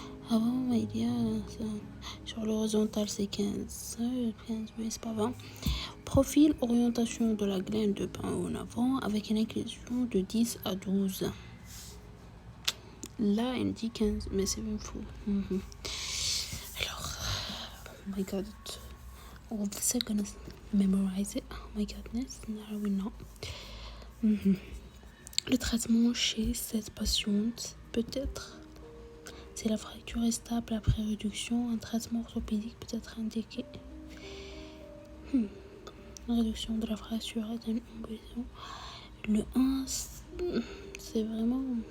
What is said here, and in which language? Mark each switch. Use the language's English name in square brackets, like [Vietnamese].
[French] Avant, il y a ça. Sur l'horizontale, c'est 15. 15, oui, c'est pas 20. Profil, orientation de la glande de bas en avant avec une inclinaison de 10 à 12. Là, il dit 15, mais c'est même fou. [English] Alors, oh my god. All of this I'm gonna memorize it. Oh my goodness, now we know. [French] Le traitement chez cette patiente peut-être, si la fracture est stable après réduction, un traitement orthopédique peut être indiqué. La réduction de la fracture est une embolisation. Le 1, c'est vraiment...